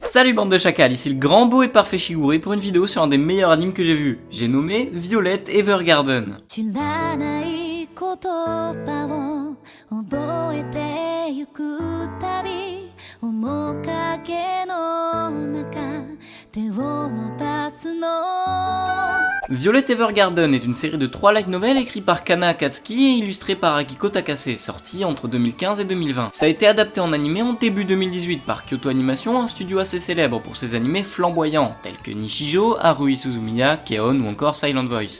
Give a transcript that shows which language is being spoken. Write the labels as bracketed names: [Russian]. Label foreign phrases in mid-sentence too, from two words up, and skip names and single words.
[French] Salut bande de chacals, ici le grand beau et parfait Shigure pour une vidéo sur un des meilleurs animes que j'ai vu. J'ai nommé Violet Evergarden. [Japanese] 知らない言葉を覚えてゆくたび面影の中手を伸ばすの [French] Violet Evergarden est une série de 3 light novels écrits par Kana Akatsuki et illustrés par Akiko Takase, sortis entre 2015 et 2020. Ça a été adapté en animé en début 2018 par Kyoto Animation, un studio assez célèbre pour ses animés flamboyants, tels que Nishijo, Haruhi Suzumiya, Keon ou encore Silent Voice.